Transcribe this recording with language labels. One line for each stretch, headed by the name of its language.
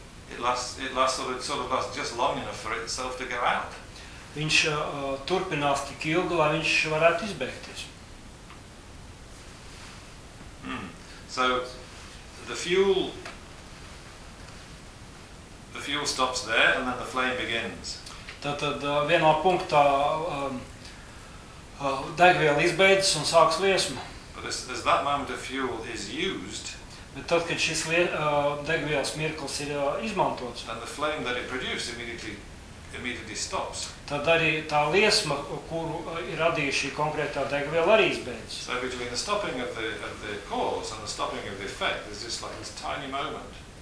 English: It lasts just long enough for itself to go out.
Latvian: Viņš turpinās tik ilgi, lai viņš varētu izbeigties.
English: So the fuel stops there and then the flame begins.
Latvian: Tad vienā punktā degviela izbeidzas un sāks liesma.
English: But as that moment of fuel is used,
Latvian: bet tad, kad šis degvielas mirklis ir izmantots,
English: then the flame that it produces immediately stops.
Latvian: Tad arī tā liesma, kuru ir radījusi šī konkrētā degviela, arī izbeidz.
English: So between the stopping of the cause and the stopping of the effect, there's just like this tiny moment.